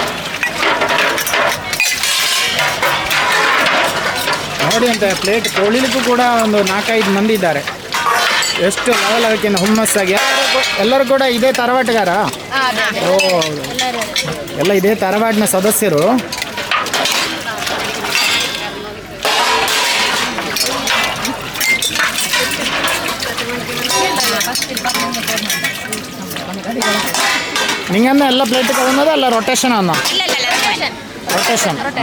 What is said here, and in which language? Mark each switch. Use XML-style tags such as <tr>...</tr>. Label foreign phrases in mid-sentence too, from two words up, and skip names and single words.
<kn>ನೋಡಿ ಅಂತೆ ಪ್ಲೇಟ್ ತೊಳಿಲಿಕ್ಕೂ ಕೂಡ ಒಂದು 4-5 ಮಂದಿ ಇದ್ದಾರೆ. ಎಷ್ಟು ಲೆವೆಲ್ ಹುಮ್ಮಸ್ಸಾಗಿ. ಎಲ್ಲರೂ ಕೂಡ ಇದೇ ತರವಾಟಗಾರ? ಓ, ಎಲ್ಲ ಇದೇ ತರವಾಟಿನ ಸದಸ್ಯರು.</kn> <ml>നിങ്ങന്നെ എല്ലാ പ്ലേറ്റ് കഴിയുന്നത് അല്ല റൊട്ടേഷൻ ആണോ? റൊട്ടേഷൻ.</ml>